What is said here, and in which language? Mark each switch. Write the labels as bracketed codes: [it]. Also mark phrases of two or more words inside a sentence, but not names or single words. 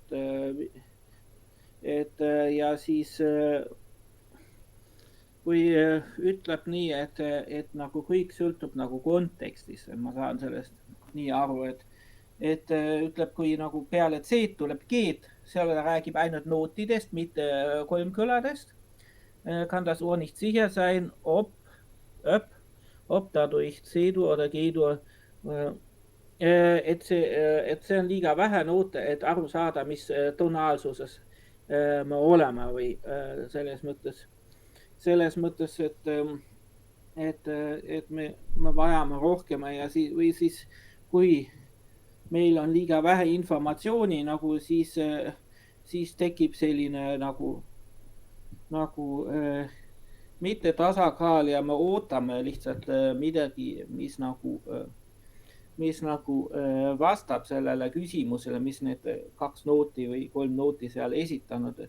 [et] Ja siis kui ütleb nii, et nagu kõik sõltub nagu kontekstis, ma saan sellest nii aru, et ütleb, kui nagu peale C tuleb G-d, seal ta räägib ainult nootidest, mitte kolmkõladest. [de] Kann das Ohr nicht sicher sein, ob dadurch C-dur oder G-dur, [et] et see on liiga vähe noote, et aru saada, mis tonaalsuses me oleme või selles mõttes, et me vajame rohkem ja siis kui meil on liiga vähe informatsiooni, nagu siis tekib selline nagu mitte tasakaal ja me ootame lihtsalt midagi, mis nagu vastab sellele küsimusele, mis need 2 nooti või 3 nooti seal esitanud.